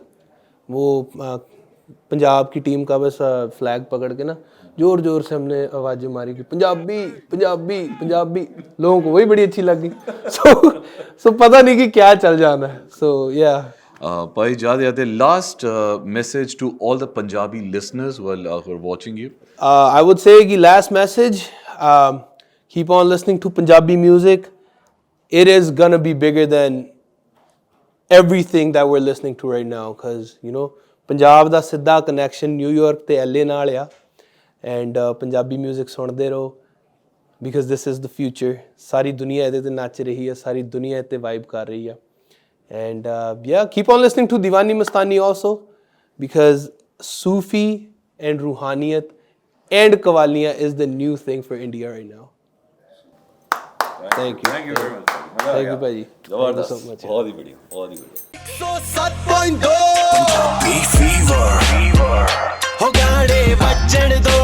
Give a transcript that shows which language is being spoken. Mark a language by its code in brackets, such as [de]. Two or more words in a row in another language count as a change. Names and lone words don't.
[hi] वो पंजाब की टीम का बस फ्लैग पकड़ के ना जोर जोर से हमने आवाज़ें मारी कि पंजाबी पंजाबी पंजाबी, लोगों को वही बड़ी अच्छी लगी। सो पता नहीं कि क्या चल जाना है। सो या भाई जाते जाते [en] last message to all the Punjabi listeners who are watching you. I would say कि last message, keep on listening to Punjabi music. It is gonna be bigger than everything that we're listening to right now, because you know Punjab [pa] ਦਾ ਸਿੱਧਾ [en] connection New York [pa] ਤੇ LA ਨਾਲ ਆ, [en] and Punjabi music [pa] ਸੁਣਦੇ ਰਹੋ [en] because this is the future. [pa] ਸਾਰੀ ਦੁਨੀਆ ਇਹਦੇ ਤੇ ਨੱਚ ਰਹੀ ਹੈ, ਸਾਰੀ ਦੁਨੀਆ ਇਹ ਤੇ vibe ਕਰ ਰਹੀ ਹੈ, [en] and yeah, keep on listening to Diwani Mastani also, because Sufi and Ruhaniyat and Qawwaliyan is the new thing for India right now. Thank you. Thank you very much. Thank you, Paji. Thank you so [hi] जबरदस्त, [en] much. [hi] बहुत ही बढ़िया, बहुत ही बढ़िया। 107.2 पंजाबी फीवर हो गाने बजण